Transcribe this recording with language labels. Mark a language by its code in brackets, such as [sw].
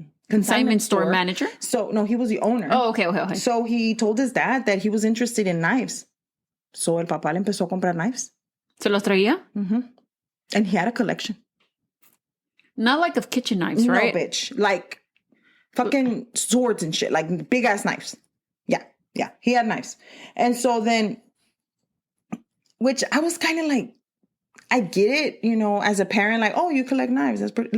[en] Consignment store manager? So, no, he was the owner. Oh, okay. So he told his dad that he was interested in knives. [es] So el papá le empezó a comprar knives. ¿Se los traía? [en] Mm-hmm. And he had a collection. Not like of kitchen knives, right? No, bitch. Like fucking swords and shit. Like big ass knives. Yeah. He had knives. And so then, which I was kind of like, I get it, you know, as a parent, like, oh, you collect knives. That's pretty.